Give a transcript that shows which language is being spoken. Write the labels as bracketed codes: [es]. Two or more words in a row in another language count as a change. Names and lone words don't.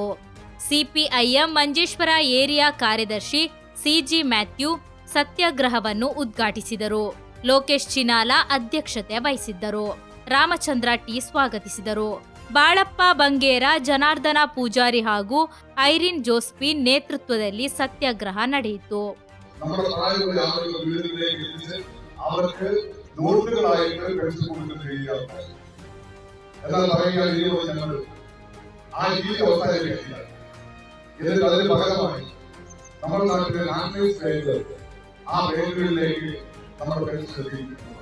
[kn] ಸಿಪಿಐಎಂ ಮಂಜೇಶ್ವರ ಏರಿಯಾ ಕಾರ್ಯದರ್ಶಿ ಸಿಜಿ ಮ್ಯಾಥ್ಯೂ ಸತ್ಯಾಗ್ರಹವನ್ನು ಉದ್ಘಾಟಿಸಿದರು. ಲೋಕೇಶ್ ಚಿನಾಲ ಅಧ್ಯಕ್ಷತೆ ವಹಿಸಿದ್ದರು. ರಾಮಚಂದ್ರ ಟಿ ಸ್ವಾಗತಿಸಿದರು. ಬಾಳಪ್ಪ ಬಂಗೇರ, ಜನಾರ್ದನ ಪೂಜಾರಿ ಹಾಗೂ ಐರಿನ್ ಜೋಸ್ಪಿನ್ ನೇತೃತ್ವದಲ್ಲಿ ಸತ್ಯಾಗ್ರಹ ನಡೆಯಿತು. [ml] നമ്മുടെ നാട്ടിലെ നാഷണലിസ്റ്റ് ബാങ്കുകൾ ആ ബാങ്കുകളിലേക്ക് നമ്മുടെ പെൻഷൻ എത്തിയിട്ടുണ്ട്.